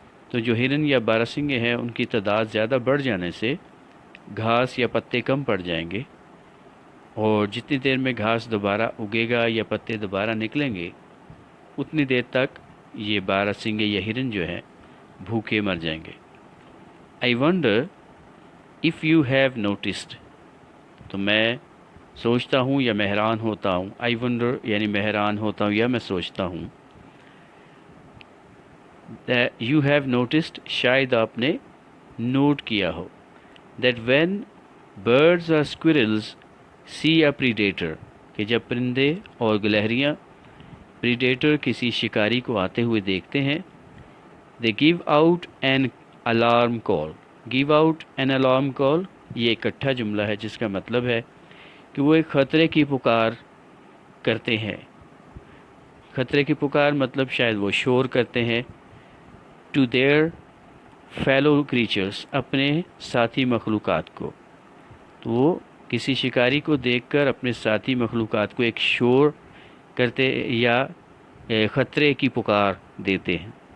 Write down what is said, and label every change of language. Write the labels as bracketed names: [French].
[Urdu] تو جو ہرن یا باراسنگے ہیں ان کی تعداد زیادہ بڑھ جانے سے گھاس یا پتے کم پڑ جائیں گے، اور جتنی دیر میں گھاس دوبارہ اگے گا یا پتے دوبارہ نکلیں گے اتنی دیر تک یہ باراسنگے یا ہرن جو ہے بھوکے مر جائیں گے. [English] I wonder if you have noticed. [Urdu] تو میں سوچتا ہوں یا میں حیران ہوتا ہوں. [English] I wonder [Urdu] یعنی میں حیران ہوتا ہوں یا میں سوچتا ہوں. [English] That you have noticed [Urdu] شاید آپ نے نوٹ کیا ہو. [English] That when birds or squirrels see a predator. [Urdu] کہ جب پرندے اور گلہریاں predator کسی شکاری کو آتے ہوئے دیکھتے ہیں. [English] They give out an alarm call. Give out an alarm call [Urdu] یہ اکٹھا جملہ ہے جس کا مطلب ہے کہ وہ ایک خطرے کی پکار کرتے ہیں. خطرے کی پکار مطلب شاید وہ شور کرتے ہیں. [English] To their fellow creatures. [Urdu] اپنے ساتھی مخلوقات کو. تو وہ کسی شکاری کو دیکھ کر اپنے ساتھی مخلوقات کو ایک شور کرتے یا خطرے کی پکار دیتے ہیں.